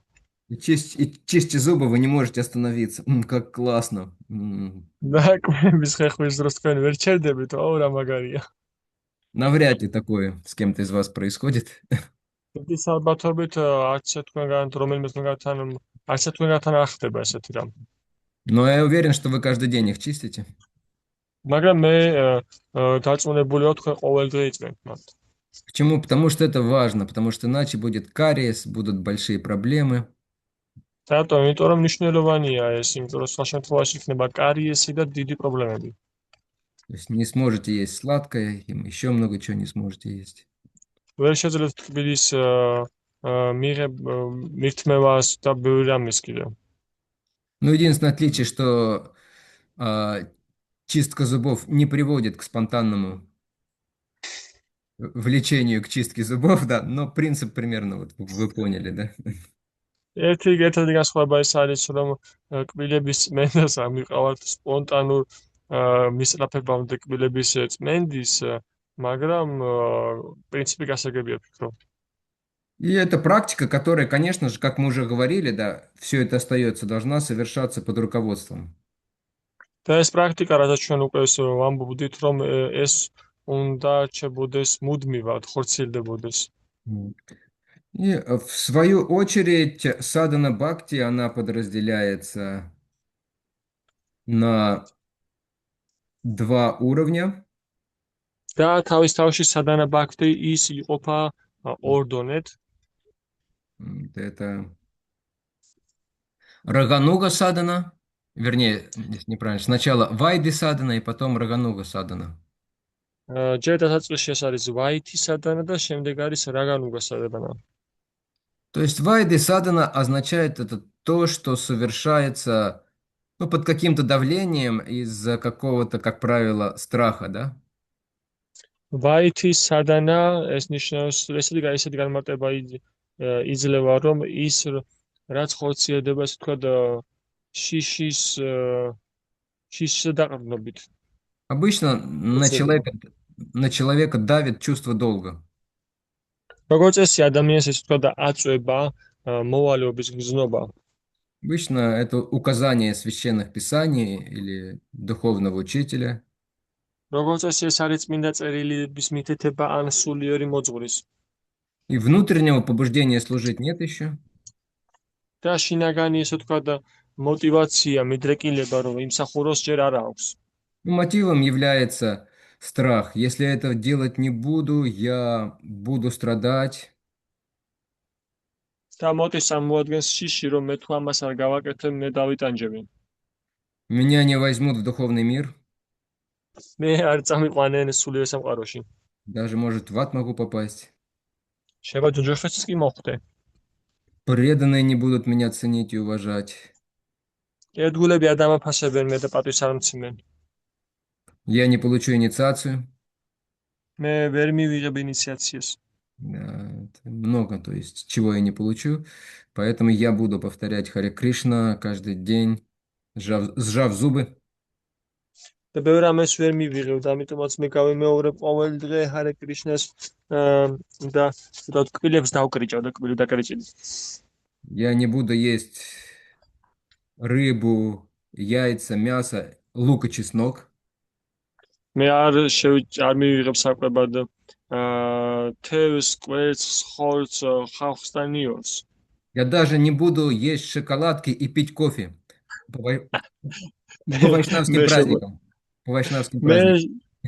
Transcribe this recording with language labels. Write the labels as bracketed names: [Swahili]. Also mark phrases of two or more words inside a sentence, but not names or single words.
[Russian] И чистя зубы вы не можете остановиться. Как классно. [Georgian] და კბილების ხეხვის დროს თქვენ ვერ ჩერდებით, რა მაგარია. [Russian] Навряд ли такое с кем-то из вас происходит. [Georgian] დიდი საბათობით არც ერთ თქვენგან რომელიმე თქვენგანთან არც ერთ თქვენგანთან არ ხდება ესეთი რამ. [Russian] Но я уверен, что вы каждый день их чистите. [Georgian] მაგრამ მე დარწმუნებული ვარ თქვენ ყოველ დღე იწმენთ მათ. [Russian] Почему? Потому что это важно, потому что иначе будет кариес, будут большие проблемы. [Georgian] რატომ? იმიტომ რომ მნიშვნელოვანია ეს, იმიტომ რომ სხვა შემთხვევაში იქნება კარიესი და დიდი პრობლემები. [Russian] То есть не сможете есть сладкое, и еще много чего не сможете есть. [Georgian] ვერ შეძლებთ კბილის მირთმევას და ბევრი რამის კიდევ. [Russian] Ну, единственное отличие, что чистка зубов не приводит к спонтанному влечению к чистке зубов, да, но принцип примерно вот вы поняли, да? [Georgian] ერთადერთი განსხვავება ის არის, რომ კბილების წმენდას ამიყავართ სპონტანურ მისწრაფებამდე კბილების წმენდის, მაგრამ პრინციპი გასაგებია ფიქრობ. [Russian] И это практика, которая, конечно же, как мы уже говорили, да, все это остается, должна совершаться под руководством. [Georgian] და ეს პრაქტიკა, რასაც ჩვენ უკვე ვამბობდით, რომ ეს უნდა რჩებოდეს მუდმივად, ხორციელდებოდეს. [Russian] И в свою очередь садхана бхакти, она подразделяется на два уровня. [Georgian] და თავის თავში სადანა ბაქთი ის იყოფა ორ დონედ. [Russian] Это Рагануга садана, вернее, здесь неправильно, сначала Вайди садана и потом Рагануга садана. [Georgian] ჯერ დასაწყისში ეს არის ვაითი სადანა და შემდეგ არის რაგანუგა სადანა. [Russian] То есть Вайди садана означает это то, что совершается под каким-то давлением из-за какого-то, как правило, страха, да? [Georgian] ვაითი სადანა ეს ნიშნავს ესეთი განმარტება იძლევა, რომ ის რაც ხორციელდება, ასე ვთქვათ, შიშის დაყრდნობით. [Russian] Обычно на человека давит чувство долга. [Georgian] როგორც წესი ადამიანს ესე ვთქვათ აწვება მოვალეობის გზნობა. [Russian] Обычно это указание священных писаний или духовного учителя. [Georgian] როგორც წესი ეს არის წმინდა წერილების მითითება ან სულიერი მოძღვრის. [Russian] И внутреннего побуждения служить нет еще. [Georgian] და შინაგანი ესე ვთქვათ мотивация, მიდრეკილება, რომ იმსახუროს ჯერ არ აქვს. [Russian] Мотивом является страх. Если это делать не буду, я буду страдать. [Georgian] და მოტივს წარმოადგენს შიში, რომ მე თუ ამას არ გავაკეთებ, მე დავიტანჯები. [Russian] Меня не возьмут в духовный мир. [Georgian] მე არ წამიყვანენ სულიერ სამყაროში. [Russian] Даже, может, в ад могу попасть. [Georgian] შეიძლება ჯოჯოხეთს კი მოხვდე. [Russian] Преданные не будут меня ценить и уважать. [Georgian] ერთგულები არ დამაფასებენ მე და პატვის არ მცემენ. [Russian] Я не получу инициацию. [Georgian] მე ვერ მივიღებ ინიციაციას. [Russian] Да, много, то есть, чего я не получу. Поэтому я буду повторять Харе Кришна каждый день, сжав зубы. [Georgian] და ბევრ რამეს ვერ მივიღებ და ამიტომაც მე გავიმეორებ ყოველ დღე ჰარე კრიშნას და კბილებს დავკრიჭავ და კბილი დაკრიჭილი. [Russian] Я не буду есть рыбу, яйца, мясо, лук и чеснок. [Georgian] მე არ მივიღებ საკვებად თევზს, კვერცხს, ხორცს, ხავხს და ნიორს. [Russian] Я даже не буду есть шоколадки и пить кофе по вайшнавским праздникам. По вайшнавским праздникам.